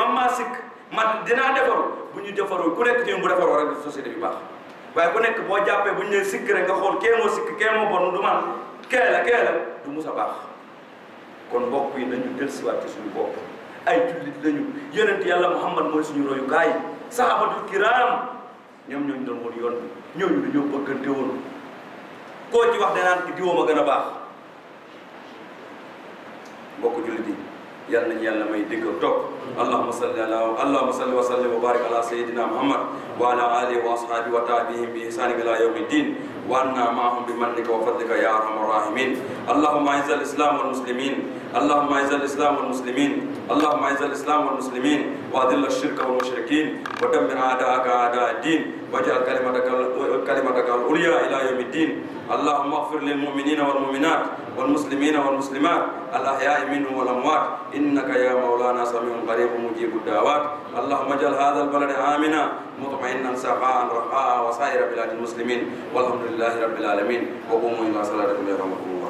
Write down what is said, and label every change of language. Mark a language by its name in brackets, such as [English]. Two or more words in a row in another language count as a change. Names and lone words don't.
[Wolof] man maa sikk man dinaa defaru bu ñu defaru ku nekk ci ñun bu defaroo rek société bi baax waaye ku nekk boo jàppee bu ñu nee sikk rek nga xool kee moo sikk kee moo bon du man kee la du mus a baax kon mbokk yi nañu dellusiwaat ci suñu bopp ay jullit lañu yonent yàlla Muhammad mooy suñu royukaay [Arabic] الصحابة الكرام [Wolof] ñoom ñooñu doon woon yoon bi ñooñu dañoo bëggante woon koo ci wax danaan ki diwoom a gën a baax mbokk jullit yi yàlla nañu yàlla may dégg ak topp [Arabic] اللهم صل وسلم وبارك على سيدنا محمد وعلى آله وأصحابه و وتابعيهم بإحسان إلى يوم الدين وعنا معهم بمنك وفضلك يا أرحم الراحمين اللهم أعز الإسلام والمسلمين اللهم اعز الاسلام والمسلمين اللهم اعز الاسلام والمسلمين واذل الشرك والمشركين ودمر اعداءك اعداء الدين واجعل كلمتك العليا الى يوم الدين اللهم اغفر للمؤمنين والمؤمنات والمسلمين والمسلمات الاحياء منهم والاموات انك يا مولانا سميع قريب مجيب الدعوات اللهم اجعل هذا البلد امنا مطمئنا سخاء رخاء وسائر بلاد المسلمين والحمد لله رب العالمين وقوموا الى صلاتكم يرحمكم الله.